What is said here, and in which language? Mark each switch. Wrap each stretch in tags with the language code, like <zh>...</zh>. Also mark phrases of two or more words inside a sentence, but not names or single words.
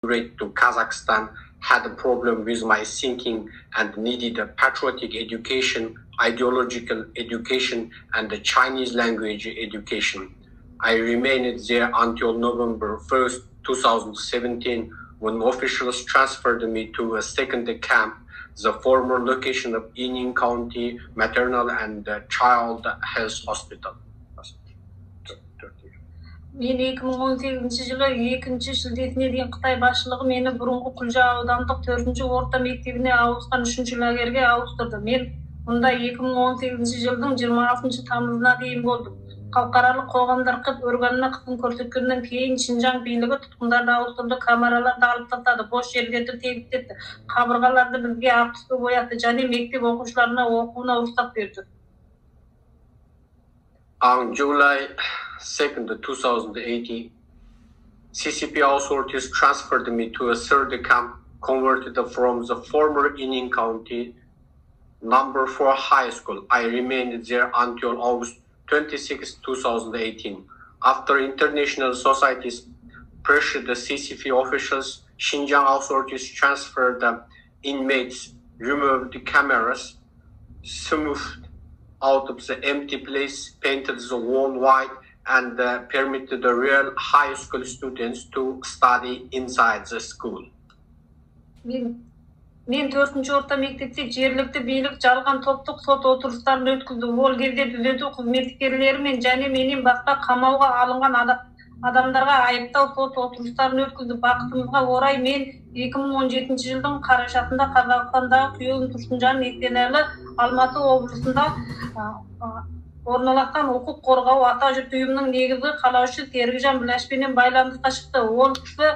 <en>immigrate to Kazakhstan had a problem with my thinking and needed a patriotic education, ideological education, and the Chinese language education. I remained there until November 1st, 2017, when officials transferred me to a second camp, the former location of Ining County Maternal and Child Health Hospital.</en> <kk>Мен 2018 жылы 2 шілдесіне дейін Қытай басшылығы мені бұрынғы Құлжа аудандық 4-ші орта мектебіне ауысқан 3-ші лагерге ауыстырды. Мен мұнда 2018 жылдың 26 тамызына дейін болдым. Халықаралық қоғамдар органына қысым көрсеткеннен кейін Шинжаң билігі тұтқындарды ауыстырды, камераларды алып тастады, бос жерлерді тегістетті, қабырғаларды бізге ақ түске боятты және мектеп оқушыларына оқуына рұқсат берді.</kk> <en>On July 2nd, 2018, CCP authorities transferred me to a third camp converted from the former Ining County number 4 high school. I remained there until August 26, 2018. After international societies pressured the CCP officials, Xinjiang authorities transferred the inmates, removed the cameras, smoothed out of the empty place, painted the wall white, and permitted the real high school students to study inside the school.</en> <kk>Мен 4-ші орта мектепте жергілікті билік жалған топтық сот отырыстарын өткізді. Ол кезде түзету қызметкерлерімен және менен басқа қамауға алынған адамдарға айыптау сот отырыстарын өткізді. Бақытымызға орай мен 2017 жылдың қарашасында Қазақстандағы күйеуім Тұрсынжан Ектенәлі Алматы облысында орналасқан құқық қорғау ата жұрт ұйымының негізгі қалаушы Серікжан Біләшпенен байланысқа шықты.</kk>